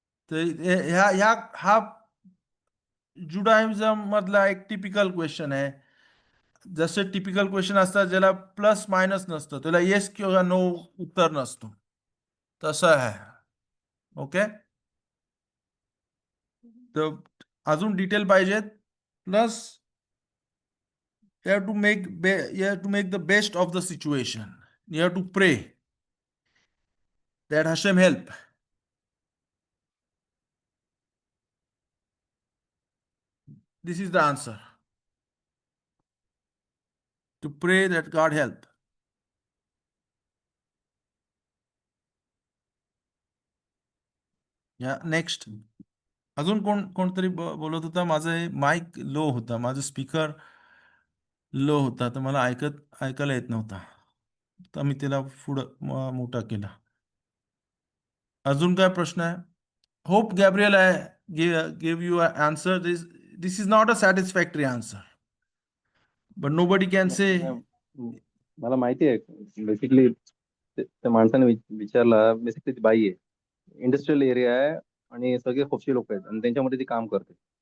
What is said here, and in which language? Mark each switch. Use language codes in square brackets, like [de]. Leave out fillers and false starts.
[mr] तर ह्या ह्या हा जुडाइझम मधला एक टिपिकल क्वेश्चन आहे. जसे टिपिकल क्वेश्चन असतात ज्याला प्लस मायनस नसतं, त्याला येस किंवा नो उत्तर नसतो, तसं आहे. ओके, तर अजून डिटेल पाहिजेत. [en] Plus you have to make the best of the situation. You have to pray that Hashem help. This is the answer. To pray that God help. [mr] या नेक्स्ट. अजून कोणतरी बोलत होता. माझं माईक लो होता, माझं स्पीकर लो होता, तर मला ऐकायला येत नव्हता, तर मी त्याला पुढं मोठा केला. अजून काय प्रश्न आहे? [en] Hope Gabriel give you an answer. This is not a satisfactory answer, but nobody can say. [mr] मला माहिती आहे. बेसिकली त्या माणसाने विचारला, बेसिकली ती बाई आहे, इंडस्ट्रियल एरिया आहे आणि सगळे खुपशी लोक आहेत आणि त्यांच्यामध्ये ती काम करते.